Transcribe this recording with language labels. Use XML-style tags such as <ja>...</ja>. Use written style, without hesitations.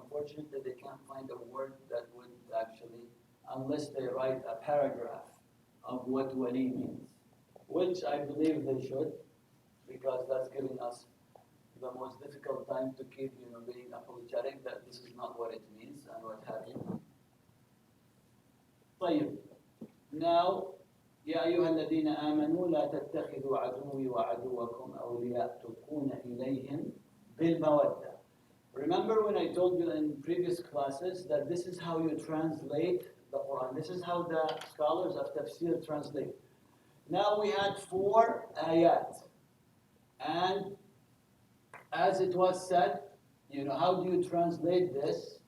<en>unfortunately they can't find a word that would actually, unless they write a paragraph of what wali means, which I believe they should, because that's giving us the most difficult time to keep, being apologetic that this is not what it means and what have you.</en> <ar>طيب. Now, يا أيها الذين آمنوا لا تتخذوا عدوي وعدوكم أولياء تلقون إليهم بالمودة.</ar> <en>Remember when I told you in previous classes that this is how you translate the Quran. This is how the scholars of tafsir translate. Now we had 4 ayat. And as it was said, how do you translate this?</en>